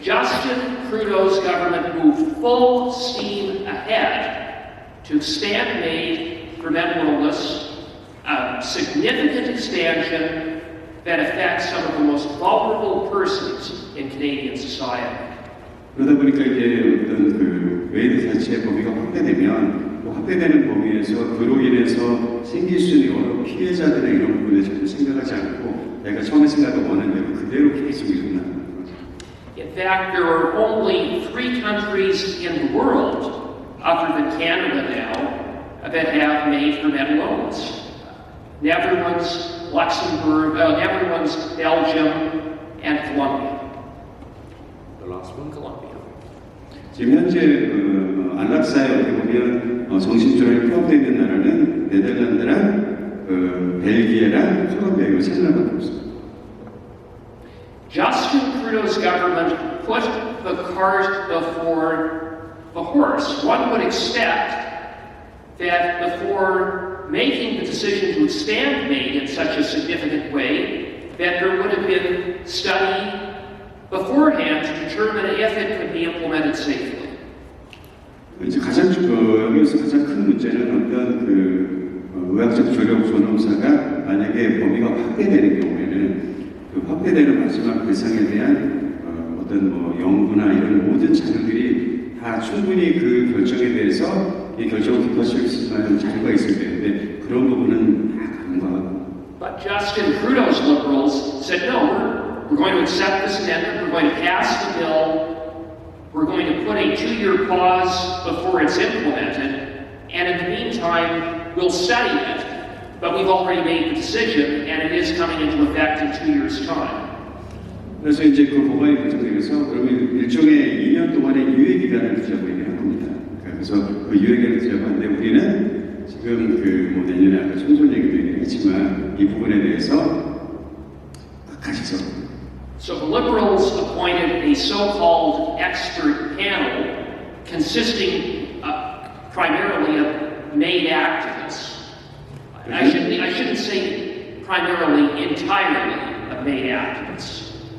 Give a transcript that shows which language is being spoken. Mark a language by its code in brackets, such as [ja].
[en] Justin Trudeau's government moved full steam ahead to expand MAID for mental illness, a significant expansion that affects some of the most vulnerable persons in Canadian society. [ko] 그러다 보니까 이제 어떤 그 메이드 자체의 범위가 확대되면 또 확대되는 범위에서 그로 인해서 생길 수 있는 여러 피해자들의 이런 부분에 전혀 생각하지 않고 내가 처음에 생각하던 원하는 대로 그대로 계속 일어나는 거죠. [en] In fact, there are only 3 countries in the world, other than Canada now, that have MAID for mental illness. Netherlands, Luxembourg, Netherlands, Belgium, and Colombia. The last one, Colombia. [ko] 지금 현재 안락사에 어떻게 보면 정신질환이 포함되어 있는 나라는 네덜란드랑 벨기에랑 콜롬비아 이 3나라밖에 없습니다. [en] Justin Trudeau's government put the cart before the horse. One would expect that before making the decision to expand MAID in such a significant way, that there would have been study beforehand to determine if it could be implemented safely. [ko] 이제 여기서 가장 큰 문제는 어떤 의학적 조력 존엄사가 만약에 범위가 확대되는 경우에는 그 확대되는 마지막 대상에 대한 어떤 연구나 이런 모든 자료들이 다 충분히 그 결정에 대해서 이 결정을 기할 수 있을 만한 자료가 있어야 되는데 그런 부분은 다 간과하고. [en] But Justin Trudeau's Liberals said, no, we're going to accept this amendment, we're going to pass the bill, we're going to put a 2-year pause before it's implemented, and in the meantime, we'll study it. But we've already made the decision, and it is coming into effect in 2 years' time. [ko] 그래서 이제 그 법안이 결정되면서 그러면 일종의 2년 동안의 유예 기간을 두자고 얘기한 겁니다. 그래서 그 유예 기간을 두자고 하는데 우리는 지금 내년에 아까 총선 얘기도 얘기했지만 이 부분에 대해서 각하셔서. [en] So the Liberals appointed a so-called expert panel consisting primarily of MAID activists. I shouldn't say primarily, entirely of MAID activists.